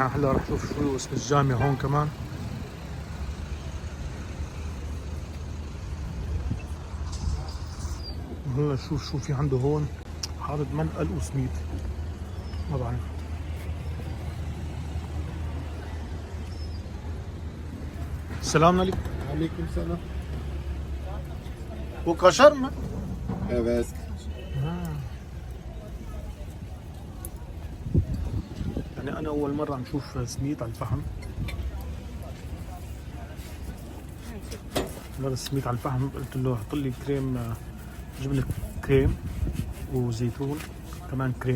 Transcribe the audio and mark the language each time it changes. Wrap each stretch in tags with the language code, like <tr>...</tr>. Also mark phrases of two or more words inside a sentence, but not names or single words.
<ar>هلا رح نشوف شو اسم الجامعة هون كمان. هلا شوف شو في عنده هون، حاطط منقل وسميد ما بعرف. السلام عليكم.</ar> <tr>Aleykümselam. Bu kaşar mı? Evet.</tr> <ar>يعني أنا أول مرة عم شوف سميد على الفحم. مرة سميد على الفحم، قلت له حط لي كريم، جبنة كريم وزيتون كمان كريم.</ar>